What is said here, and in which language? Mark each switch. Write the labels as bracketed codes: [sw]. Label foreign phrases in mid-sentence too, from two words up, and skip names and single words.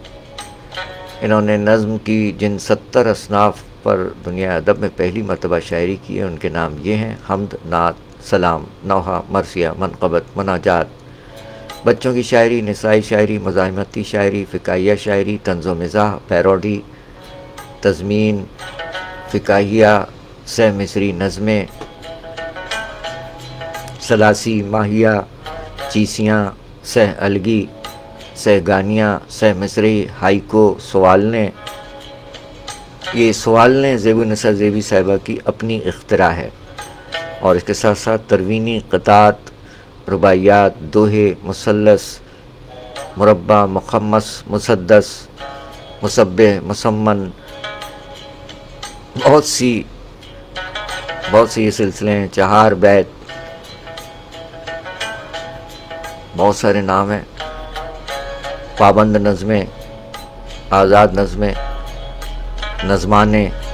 [ur] انہوں نے نظم کی جن 70 اصناف پر دنیا ادب میں پہلی مرتبہ شاعری کی ہے، ان کے نام یہ ہیں: حمد، نعت، سلام، نوحہ، مرثیہ، منقبت، مناجات، بچوں کی شاعری، نسائی شاعری، مزاحمتی شاعری، فکاہیہ شاعری، طنز و مزاح، پیروڈی، تضمین، فکاہیہ، سہ مصری نظمیں، سلاسی، ماہیہ، چیسیاں، سہ الگی، سہ گانیاں، سہ مصری، ہائیکو، سوالنے۔ یہ سوالنے زیب النساء زیبی صاحبہ کی اپنی اختراع ہے، اور اس کے ساتھ ساتھ تروینی، قطعات، رباعیات، دوہے، مثلث، مربع، مخمس، مسدس، مسبح، مسمن، بہت سی یہ سلسلے ہیں، چہار بیت، بہت سارے نام ہیں، پابند نظمیں، آزاد نظمیں، نظمانے۔